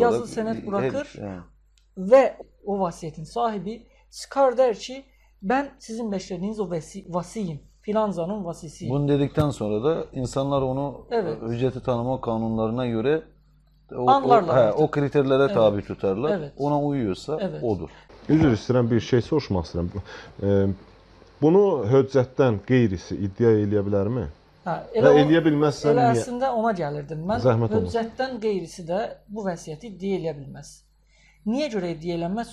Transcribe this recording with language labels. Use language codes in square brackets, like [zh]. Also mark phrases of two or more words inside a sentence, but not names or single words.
[tr] Yazılı senet bırakır ve o vasiyetin sahibi çıkar der ki ben sizin beşlediğiniz o vasiyim. Filancanın vasisiyim. Bunu dedikten sonra da insanlar onu hücceti tanıma kanunlarına göre o kriterlere tabi tutarlar. Evet. Ona uyuyorsa odur. [az] Üzr istəyirəm, bir şey soruşmaq istəyirəm. Bunu höccətdən qeyrisi iddia eləyə bilərmi? Elə eləyə bilməzsə niyə? Əslində ona gəlirdim mən. Zəhmət olmaz. Höccətdən qeyrisi də bu vəsiyyəti iddia eləyə bilməz. Niyə görə iddia eləməz?